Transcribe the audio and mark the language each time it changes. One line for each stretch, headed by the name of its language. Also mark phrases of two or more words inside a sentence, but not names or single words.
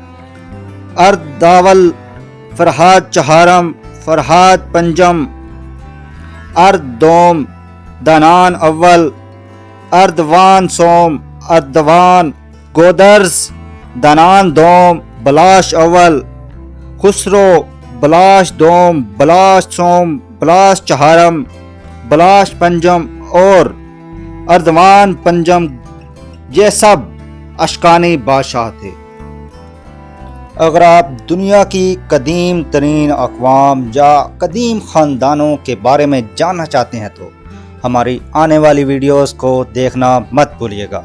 Urdu: ارداول، فرہاد چہارم، فرہاد پنجم، ارد دوم، دنان اول، اردوان سوم، اردوان، گودرز، دنان دوم، بلاش اول، خسرو، بلاش دوم، بلاش سوم، بلاش چہارم، بلاش پنجم اور اردوان پنجم، یہ سب اشکانی بادشاہ تھے۔ اگر آپ دنیا کی قدیم ترین اقوام یا قدیم خاندانوں کے بارے میں جاننا چاہتے ہیں تو ہماری آنے والی ویڈیوز کو دیکھنا مت بھولیے گا۔